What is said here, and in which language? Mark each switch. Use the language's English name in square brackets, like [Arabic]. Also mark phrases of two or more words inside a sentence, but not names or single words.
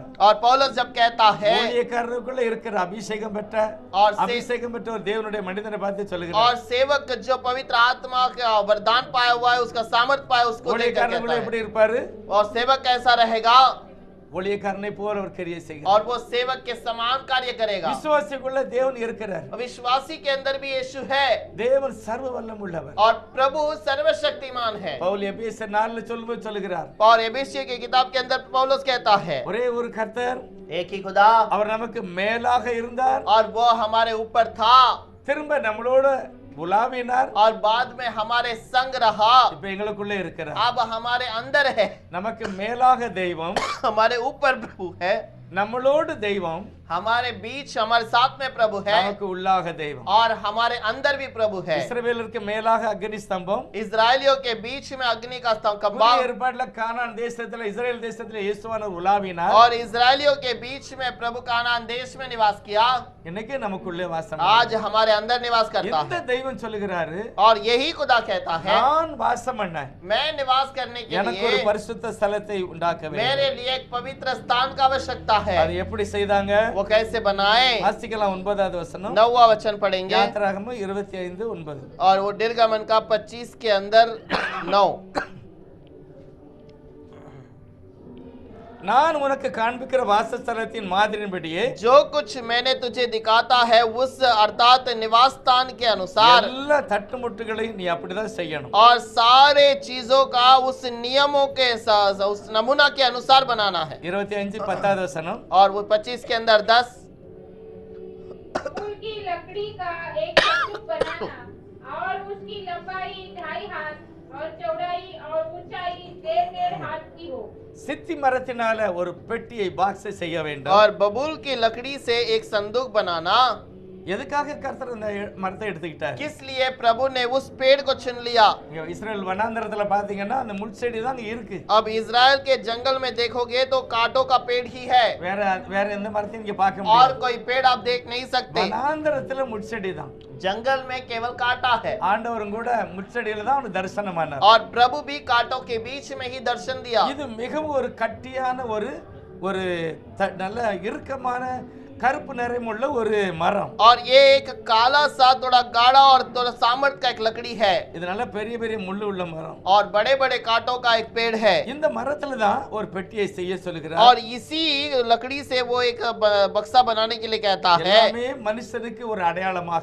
[Hindi] और पौलुस जब कहता है, [Tamil] ஊழியக்காரருக்குள்ள இருக்கிற அபிஷேகம் பெற்ற ஒரு தேவனுடைய மனிதனை பார்த்து சொல்லுகிறார், [Hindi] और सेवक जो पवित्र आत्मा का वरदान पाया हुआ है, उसका सामर्थ पाया, उसको लेकर कहता [Tamil] எப்படி [Hindi] है। [Tamil] இருப்பாரு? [Hindi] और सेवक कैसा रहेगा? [Tamil] ஊழியக்காரனை போல ஒரு கிரியை செய்கிறார். [Hindi] और वो सेवक के समान कार्य करेगा। [Tamil] விசுவாசிக்குள்ள தேவன் இருக்கிறார். [Hindi] विश्वासी के अंदर भी यीशु है। [Tamil] தேவன் சர்வ வல்லமுள்ளவர். [Hindi] और प्रभु सर्वशक्तिमान है। [Tamil] பவுல் எபேசியர் 4 சொல்லும்போது சொல்லுகிறார், [Hindi] और एबेसियों की किताब के अंदर पौलुस कहता है, [Tamil] ஒரே ஒரு கர்த்தர், [Hindi] एक ही खुदा, [Tamil] அவர் நமக்கு மேலாக இருந்தார், [Hindi] और वो हमारे ऊपर था, [Tamil] திரும்ப நம்மளோட உலாவினார், [Hindi] और बाद में हमारे संग रहा, [Tamil] இப்ப எங்களுக்குள்ள இருக்கிறார். [Hindi] अब हमारे अंदर है। [Tamil] நமக்கு மேலாக தெய்வம், [Hindi] हमारे ऊपर प्रभु है, [Tamil] நம்மளோடு தெய்வம், [Hindi] हमारे बीच हमारे साथ में प्रभु है, [Tamil] நமக்கு உள்ளாக தெய்வம். [Hindi] और हमारे अंदर भी प्रभु है। [Tamil] இஸ்ரவேலருக்கு மேலாக அக்னி ஸ்தம்பம், [Hindi] इस्राएलियों के बीच में अग्नि का स्तंभ खंभा, [Tamil] புதிய ஏற்பாட்டுல கானான் தேசத்துல இஸ்ரேல் தேசத்துல இயேசுவானவர் உலாவினார். [Hindi] और इस्राएलियों के बीच में प्रभु कानान देश में निवास किया। [Tamil] இன்னைக்கு நமக்குள்ளே வாசம். [Hindi] आज हमारे अंदर निवास करता [Tamil] இந்த [Hindi] है। [Tamil] தெய்வம் சொல்லுகிறாரு, [Hindi] और यही खुदा कहता है, [Tamil] நான் வாசம் பண்ணேன், [Hindi] मैं निवास करने के [Tamil] எனக்கு ஒரு [Hindi] लिए [Tamil] பரிசுத்த ஸ்தலத்தை உண்டாக்க வேண்டும். [Hindi] मेरे लिए एक पवित्र स्थान का आवश्यकता है। [Tamil] அது எப்படி செய்தாங்க? [Hindi] वो कैसे बनाए? [Tamil] வாசிக்கலாம் 9வது வசனம், [Hindi] 9वां वचन पढ़ेंगे, [Tamil] யாத்திராகமம் 25:9. [Hindi] और वो निर्गमन का 25 के अंदर 9। [Tamil] நான் உனக்கு காண்பிக்கிற வாசஸ்தலத்தின் மாதிரியின்படியே [Hindi] जो कुछ मैंने तुझे दिखाता है उस अर्थात निवास स्थान के अनुसार, [Tamil] எல்லா தட்டுமுட்டுகளையும் நீ அப்படிதான் செய்யணும். [Hindi] और सारे चीजों का उस नियमों के उस नमूना के अनुसार बनाना है। [Tamil] 25:10 वसனம், [Hindi] और वो 25 के अंदर 10, फूल की लकड़ी का एक संदूक बनाना और उसकी लंबाई 2.5 हाथ और चौड़ाई और ऊंचाई 1.5 हाथ की हो। [Tamil] சித்தி மரத்தினால ஒரு பெட்டியை பாக்ஸ் செய்ய வேண்டும். [Hindi] और बबूल की लकड़ी से एक संदूक बनाना। [Tamil] எதுக்காக கர்த்தர் இந்த மரத்தை எடுத்துக்கிட்டார்? [Hindi] किस लिए प्रभु ने उस पेड़ को चुन लिया? [Tamil] இங்க இஸ்ரேல் வனாந்தரத்துல பாத்தீங்கன்னா அந்த முள் செடி தான் அங்க இருக்கு. [Hindi] अब इजराइल के जंगल में देखोगे तो कांटों का पेड़ ही है, [Tamil] வேற எந்த மரத்தையும் இங்க பார்க்க [Hindi] और [Tamil] முடியாது. [Hindi] कोई पेड़ आप देख नहीं सकते। [Tamil] வனாந்தரத்துல முள் செடி தான். [Hindi] जंगल में केवल कांटा है, [Tamil] ஆண்டவரும் கூட முள் செடியில தான் அவனுக்கு தரிசனமானார். [Hindi] और प्रभु भी कांटों के बीच में ही दर्शन दिया। [Tamil] இது மிகவும் ஒரு கட்டியான ஒரு நல்ல இறுக்கமான கருப்பு நிறமுள்ள ஒரு மரம். [Hindi] और ये एक काला सा थोड़ा गाढ़ा और थोड़ा सामर्थ का एक लकड़ी है, [Tamil] இது நல்ல பெரிய பெரிய முள்ளு உள்ள மரம். [Hindi] और बड़े बड़े कांटों का एक पेड़ है। [Tamil] இந்த மரத்துல தான் ஒரு பெட்டியை செய்ய சொல்லுகிறார். [Hindi] और इसी लकड़ी से वो एक बक्सा बनाने के लिए कहता है, [Tamil] எல்லாமே மனுஷனுக்கு ஒரு அடையாளமாக.